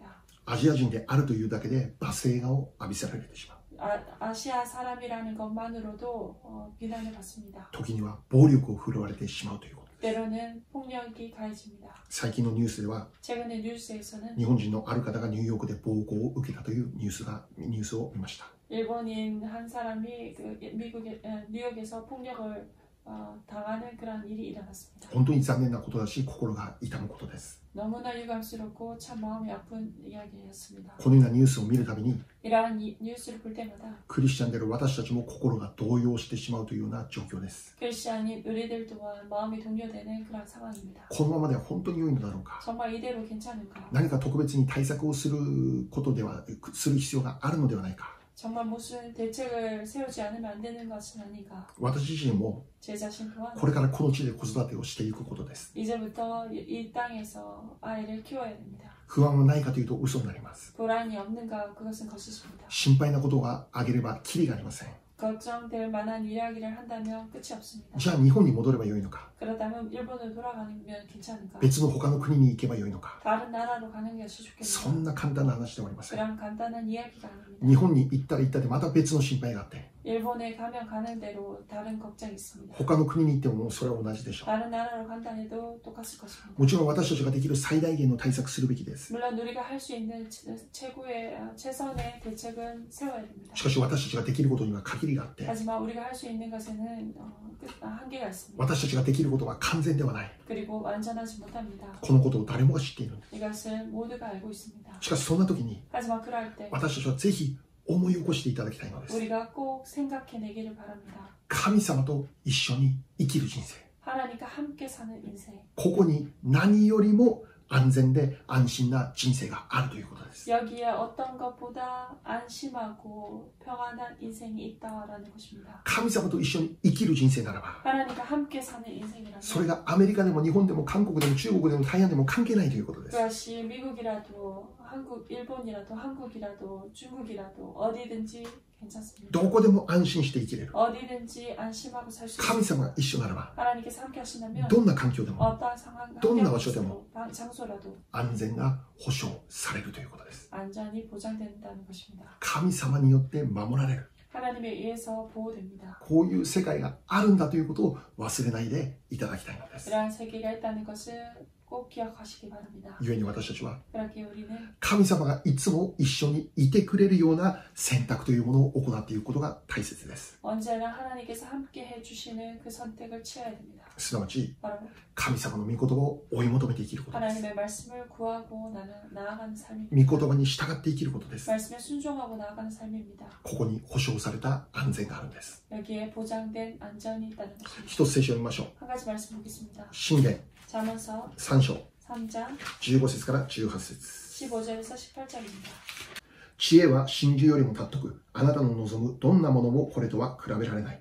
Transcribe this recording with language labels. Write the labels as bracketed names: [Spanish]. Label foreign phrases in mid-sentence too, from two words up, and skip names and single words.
[Japanese] アジア人であるというだけで罵声を浴びせられてしまう。 [Korean] 아시아 사람이라는 것만으로도 비난을 받습니다. [Japanese] 時には暴力を振るわれてしまうということです。 [Korean] 때로는 폭력이 가해집니다. [Japanese] 最近のニュースでは [Korean] 최근의 뉴스에서는 [Japanese] 日本人のある方がニューヨークで暴行を受けたというニュースを見ました。 [Korean] 일본인 한 사람이 뉴욕에서 폭력을 당하는 그런 일이 일어났습니다. [Japanese] 本当に残念なことだし心が痛むことです。 [Korean] 너무나 유감스럽고 참 마음이 아픈 이야기였습니다. [Japanese] このようなニュースを見るたびに [Korean] 이러한 뉴스를 볼 때마다 [Japanese] クリスチャンである私たちも心が動揺してしまうというような状況です。 [Korean] 크리스찬인 우리들 또한 마음이 동요되는 그런 상황입니다. [Japanese] このままでは本当に良いのだろうか。 [Korean] 정말 이대로 괜찮은가? [Japanese] 何か特別に対策をする必要があるのではないか。 [Korean] 정말 무슨 대책을 세우지 않으면 안 되는 것은 아닌가? [Japanese] 私自身も [Korean] 제 자신 또한 [Japanese] これからこの地で子育てをしていくことです。 [Korean] 이제부터 이 땅에서 아이를 키워야 됩니다. [Japanese] 不安はないかというと嘘になります。 [Korean] 불안이 없는가? 그것은 거짓입니다. [Japanese] 心配なことが挙げればキリがありません。 [Korean] 걱정될 만한 이야기를 한다면 끝이 없습니다. [Japanese] じゃあ日本に戻ればよいのか。 [Korean] 그렇다면 일본으로 돌아가면 괜찮은가? [Japanese] 別の他の国に行けばよいのか。 [Korean] 다른 나라로 가는 것이 좋겠는가? [Japanese] そんな簡単な話ではありません。 [Korean] 그런 간단한 이야기가 아닙니다. [Japanese] 日本に行ったら行ったでまた別の心配があって、 [Korean] 일본에 가면 가는 대로 다른 걱정이 있습니다. [Japanese] 他の国に行ってもそれは同じでしょう。 [Korean] 다른 나라로 간다 해도 똑같을 것입니다. [Japanese] もちろん私たちができる最大限の対策するべきです。 [Korean] 물론 우리가 할 수 있는 최선의 대책은 세워야 됩니다. [Japanese] しかし私たちができることには限りがあって、 [Korean] 하지만 우리가 할 수 있는 것에는 한계가 있습니다. [Japanese] 私たちができることは完全ではない。 [Korean] 그리고 완전하지 못합니다. [Japanese] このことを誰もが知っているんです。 [Korean] 이것을 모두가 알고 있습니다. [Japanese] しかしそんな時に [Korean] 하지만 그럴 때 [Japanese] 私たちはぜひ思い起こしていただきたいのです。 [Korean] 우리가 꼭 생각해내기를 바랍니다. [Japanese] 神様と一緒に生きる人生。 [Korean] 하나님과 함께 사는 인생. [Japanese] ここに何よりも安全で安心な人生があるということです。 [Korean] 여기에 어떤 것보다 안심하고 평안한 인생이 있다라는 것입니다. [Japanese] 神様と一緒に生きる人生ならば、 [Korean] 하나님과 함께 사는 인생이라면 [Japanese] それがアメリカでも日本でも韓国でも中国でも台湾でも関係ないということです。 [Korean] 그것이 미국이라도 일본이라도 한국이라도 중국이라도 어디든지 괜찮습니다. [Japanese] どこでも安心して生きれる。 [Korean] 어디든지 안심하고 살 수 [Japanese] 神 [Korean] 있습니다. [Japanese] 様が一緒ならば、 [Korean] 하나님께서 함께 하신다면 [Japanese] どんな環境でも [Korean] 어떠한 상황, [Japanese] 돈나 場所でも [Korean] 장소라도 [Japanese] 安全が保証されるということです。 [Korean] 안전이 보장된다는 것입니다. [Japanese] 神様によって守られる。 [Korean] 하나님에 의해서 보호됩니다. [Japanese] こういう世界があるんだということを忘れないでいただきたいのです。 [Korean] 이러한 세계가 있다는 것을 꼭 기억하시기 바랍니다. [Japanese] 故に私たちは [Korean] 그렇게 우리는 [Japanese] 神様がいつも一緒にいてくれるような選択というものを行っていくことが大切です。 [Korean] 언제나 하나님께서 함께 해주시는 그 선택을 취해야 됩니다. [Japanese] すなわち [Korean] 바로 [Japanese] 神様の御言葉を追い求めて生きることです。 [Korean] 하나님의 말씀을 구하고 나아가는 삶입니다. [Japanese] 御言葉に従って生きることです。 [Korean] 말씀에 순종하고 나아가는 삶입니다. [Japanese] ここに保証された安全があるんです。 [Korean] 여기에 보장된 안전이 있다는 것입니다. [Japanese] 一つ聖書を読みましょう。 [Korean] 한 가지 말씀 보겠습니다. [Japanese] 箴言 [Korean] 잠언서 [Japanese] 3章 [Korean] 3장 [Japanese] 15節から18節。 [Korean] 15절에서 18절입니다. [Japanese] 知恵は真珠よりも尊く、あなたの望むどんなものもこれとは比べられない。